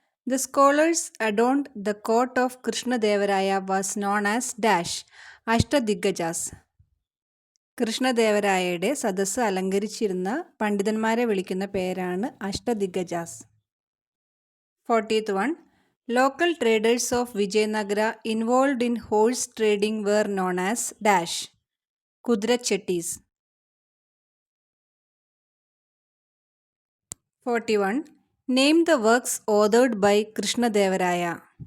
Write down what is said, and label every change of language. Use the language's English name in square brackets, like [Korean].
[English] The scholars adorned the court of Krishnadevaraya was known as dash Ashtadiggajas. [Malayalam] കൃഷ്ണദേവരായയുടെ സദസ്സ് അലങ്കരിച്ചിരുന്ന പണ്ഡിതന്മാരെ വിളിക്കുന്ന പേരാണ് അഷ്ടദിഗ്ഗജാസ്. [English] 40th one. Local traders of Vijayanagara involved in horse trading were known as dash Kudirachettis. 41. Name the works authored by Krishnadevaraya.